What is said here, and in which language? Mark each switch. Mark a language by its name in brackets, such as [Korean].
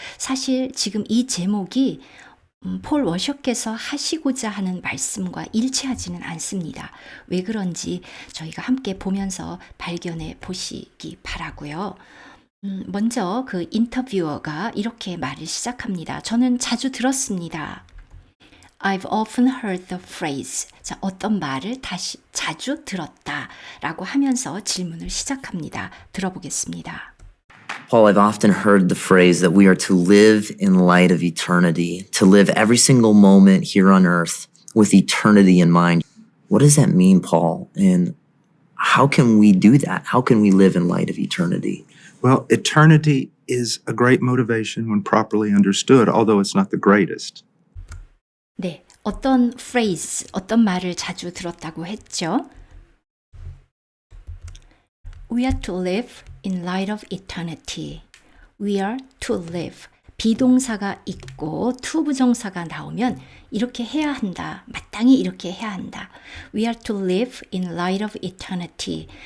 [Korean] 사실 지금 이 제목이 폴 워셔께서 하시고자 하는 말씀과 일치하지는 않습니다. 왜 그런지 저희가 함께 보면서 발견해 보시기 바라고요. 먼저 그 인터뷰어가 이렇게 말을 시작합니다. 저는 자주 들었습니다. [English] I've often heard the phrase. [Korean] 자, 어떤 말을 자주 들었다 라고 하면서 질문을 시작합니다. 들어보겠습니다. [English] Paul, I've often heard the phrase that we are to live in light of eternity, to live every single moment here on earth with eternity in mind. What does that mean, Paul? And how can we do that? How can we live in light of eternity? Well, eternity is a great motivation when properly understood, although it's not the greatest. [Korean] 네, 어떤 phrase, 어떤 말을 자주 들었다고 했죠? [English] We are to live in light of eternity. We are to live. [Korean] 비동사가 있고 to 부정사가 나오면 이렇게 해야 한다. 마땅히 이렇게 해야 한다. [English] We are to live in light of eternity.